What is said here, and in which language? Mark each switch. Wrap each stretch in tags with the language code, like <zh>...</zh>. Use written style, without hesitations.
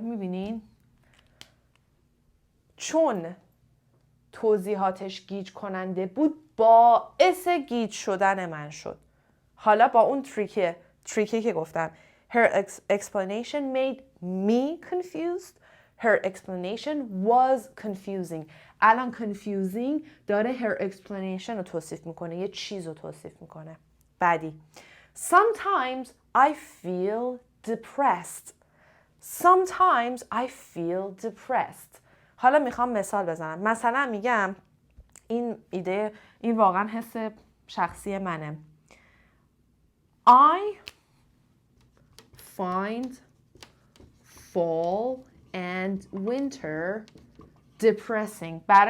<fa>میبینین؟ چون توضیحاتش گیج کننده بود باعث گیج شدن من شد. حالا با اون تریکی که گفتم</fa> <en>her explanation made me confused. Her explanation was confusing.</en> <fa>الان confusing داره</fa> <en>her explanation</en> <fa>رو توصیف میکنه، یه چیز رو توصیف میکنه. بعدی</fa> <en>Sometimes I feel depressed. Sometimes I feel depressed.</en> <fa>حالا میخوام مثال بزنم. مثلا میگم این ایده، این واقعا حس شخصی منه.</fa> <en>I find fall and winter depressing.</en>